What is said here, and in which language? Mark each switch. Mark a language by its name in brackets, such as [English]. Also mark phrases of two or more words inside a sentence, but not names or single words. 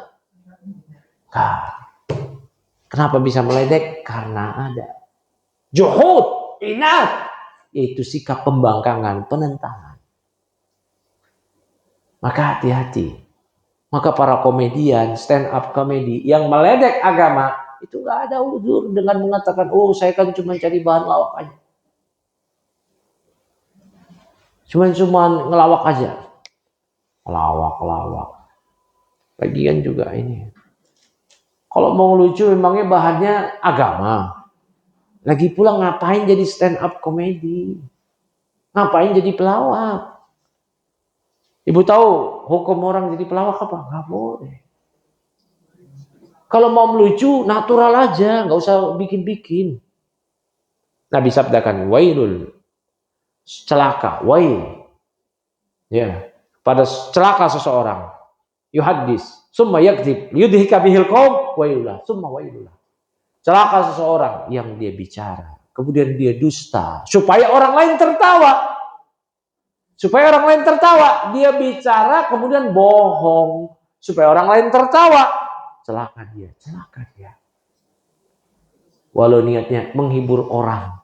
[Indonesian] Nah, kenapa bisa meledek? Karena ada juhud, inat, yaitu sikap pembangkangan, penentangan. Maka hati-hati. Maka para komedian, [English] stand up comedy [Indonesian] yang meledek agama, itu nggak ada uzur dengan mengatakan, oh saya kan cuma cari bahan lawak aja. Cuma ngelawak aja. Lawak. Lagian juga ini. Kalau mau lucu memangnya bahannya agama. Lagi pula ngapain jadi [English] stand up comedy? [Indonesian] Ngapain jadi pelawak? Ibu tahu hukum orang jadi pelawak apa? Nggak boleh. Kalau mau melucu, natural aja, nggak usah bikin-bikin. Nabi sabdakan, wailul, celaka, wail. Ya, pada celaka seseorang, [Arabic] يحدث، ثم يكذب، يضحك به القوم، ويل له، ثم ويل له. [Indonesian] Celaka seseorang yang dia bicara, kemudian dia dusta, supaya orang lain tertawa. Supaya orang lain tertawa, dia bicara kemudian bohong, supaya orang lain tertawa. Celaka dia. Walau niatnya menghibur orang.